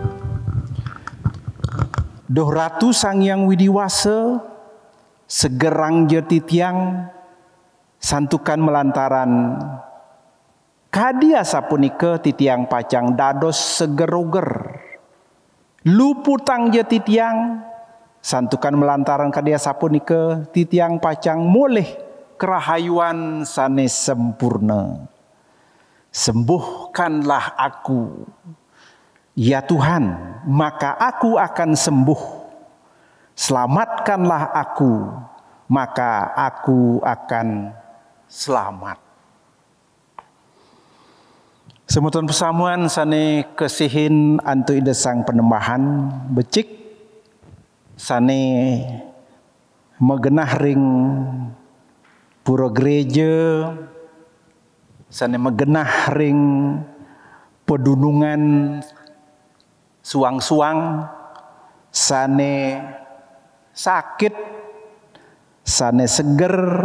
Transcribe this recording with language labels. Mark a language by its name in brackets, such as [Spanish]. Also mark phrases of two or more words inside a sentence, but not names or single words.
[Balinese] Doh Ratu Sang Hyang Widiwasa segerang jeti tiang santukan melantaran kadia sapunika titiang pacang dados segeroger. Luputang jeti tiang santukan melantaran kadia sapunika titiang pacang moleh kerahayuan sane sempurna. [Indonesian] Sembuhkanlah aku, ya Tuhan, maka aku akan sembuh. Selamatkanlah aku, maka aku akan selamat. [Balinese] Semeton pesamuan sane kesihin antu ida sang penembahan becik sane megenah ring pura gereja, sane megenah ring pedunungan suang-suang, sane sakit, sane seger,